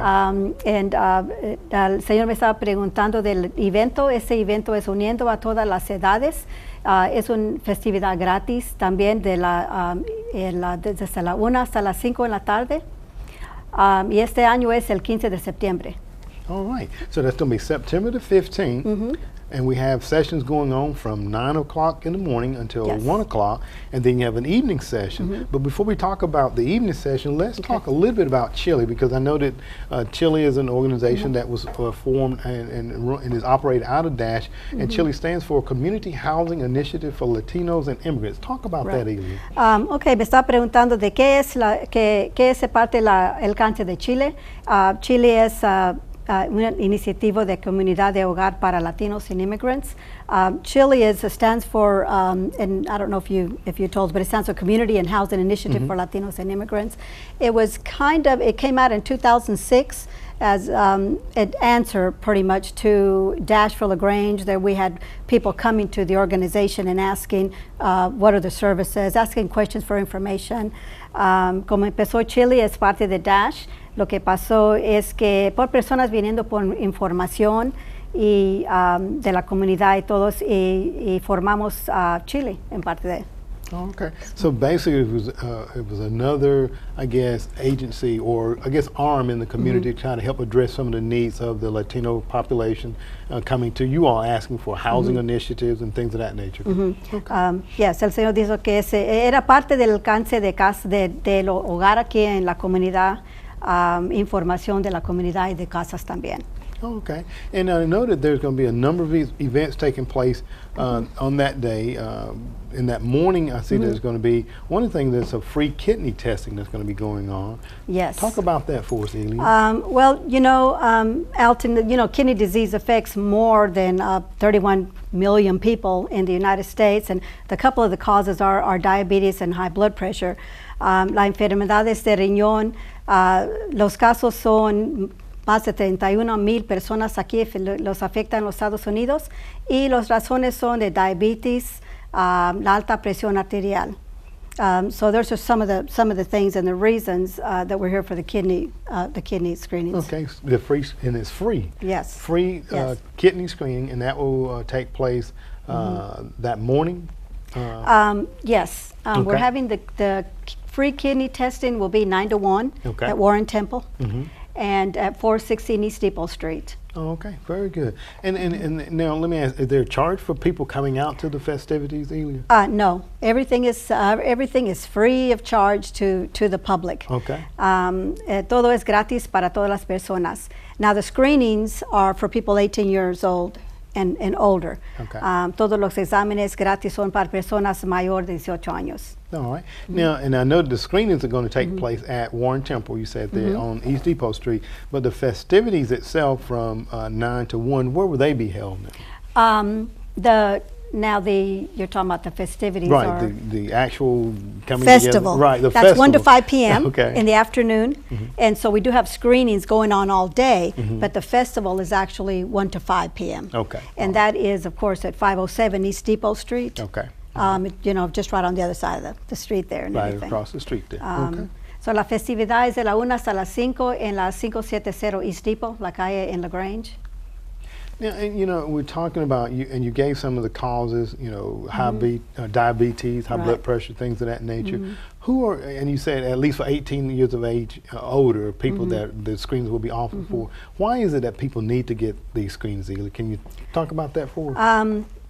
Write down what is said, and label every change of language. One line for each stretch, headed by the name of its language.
Spanish: El señor me estaba preguntando del evento. Ese evento es uniendo a todas las edades. Es una festividad gratis también desde la 1 hasta las 5 en la tarde. Y este año es el 15 de septiembre.
English: All right. So that's going to be September the 15th. And we have sessions going on from 9 o'clock in the morning until 1 o'clock, and then you have an evening session. But before we talk about the evening session, let's talk a little bit about Chile, because I know that Chile is an organization that was formed and is operated out of Dash, and Chile stands for Community Housing Initiative for Latinos and Immigrants. Talk about that, Elia.
Spanish: Ok, me estaba preguntando de qué es parte el canche de Chile. Chile es una iniciativa de comunidad de hogar para Latinos
English: and immigrants. Chile stands for, and I don't know if you told, but it stands for Community and Housing Initiative for Latinos and Immigrants. It came out in 2006 as an answer pretty much to Dash for LaGrange. There we had people coming to the organization and asking what are the services, asking questions for information.
Spanish: Como empezó Chile es parte de Dash. Lo que pasó es que por personas viniendo por información y de la comunidad y todos, y formamos Chile en parte de.
English: Oh, okay. So basically, it was another, I guess, agency or I guess arm in the community trying to help address some of the needs of the Latino population, coming to you all asking for housing initiatives and things of that nature. Okay.
Spanish: Yes, el Señor dijo que era parte del alcance del hogar aquí en la comunidad, información de la comunidad y de casas también.
English: Okay, and I know that there's going to be a number of events taking place on that day. In that morning, I see there's going to be one thing that's a free kidney testing that's going to be going on. Yes. Talk about that for us, Elia. Well, you know, Alton, you know, kidney disease affects more than 31 million people in the United States, and a couple of the causes are diabetes and high blood pressure.
Spanish: La enfermedades de riñón, los casos son más de 31,000 personas aquí los afectan en los Estados Unidos y las razones son de diabetes, la alta presión arterial.
English: So those are some of the things and the reasons that we're here for the kidney screenings. Okay, the free and it's free. Yes. Free Yes. kidney screening, and that will take place that morning. Yes, we're Okay. having the free kidney testing will be 9 to 1 Okay. at Warren Temple and at 416 East Depot Street. Oh, okay, very good. And now let me ask: is there a charge for people coming out to the festivities, Elia? No, everything is free of charge to the public. Okay.
Spanish: Todo es gratis para todas las personas.
English: Now the screenings are for people 18 years old and older. Okay.
Spanish: Todos los exámenes gratis son para personas mayor de 18 años.
English: All right. Now, and I know the screenings are going to take place at Warren Temple. You said there on East Depot Street, but the festivities itself from 9 to 1, where will they be held now? You're talking about the festivities, Right, or the actual coming festival. together. Right, the That's festival. 1 to 5 p.m. Okay. in the afternoon, and so we do have screenings going on all day. But the festival is actually 1 to 5 p.m. Okay. And that is, of course, at 507 East Depot Street. Okay. You know, just right on the other side of the street there and Right everything. across the street there. Okay.
Spanish: So la festividad es de la 1 hasta las 5 en la 570 East Depot, la calle en LaGrange.
English: Yeah, and you know, we're talking about you, and you gave some of the causes. You know, diabetes, high blood pressure, things of that nature. Who are, and you said at least for 18 years of age older, people that the screenings will be offered for. Why is it that people need to get these screenings, Elia? Can you talk about that for us?